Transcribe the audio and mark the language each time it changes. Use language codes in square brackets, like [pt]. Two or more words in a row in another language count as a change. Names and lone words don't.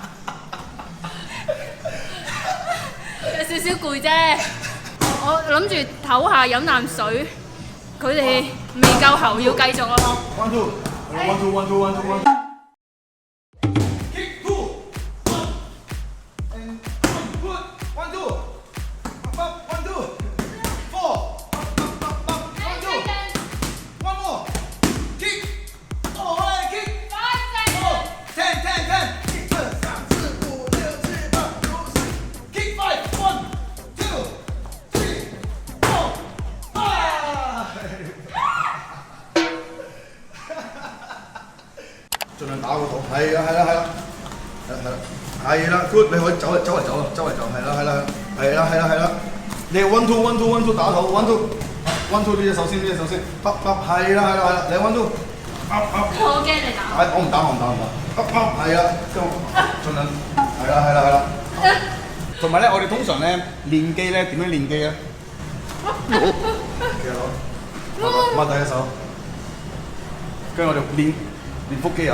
[yue] 有少少攰啫，我諗住唞下飲啖水，佢哋未夠喉要繼續咯。 [en] 1 2 kick 2 and 1 2 1 2 4 one more kick kick 10 1 2 3 4 5 6 7 8 9 10 kick 5 1 2 3 [yue] 4盡量打個肚，係啦 ，good， 你可以周圍走，係啦，你 [en] one two [yue] 打肚 [en] one two [yue] 呢隻手先，係啦，你 [en] one two， [yue] 我驚你打。我唔打，係啦，盡量，係啦，同埋咧，我哋通常咧練機咧點樣練機咧？其實攞擘大隻手，跟住我哋練腹肌啊！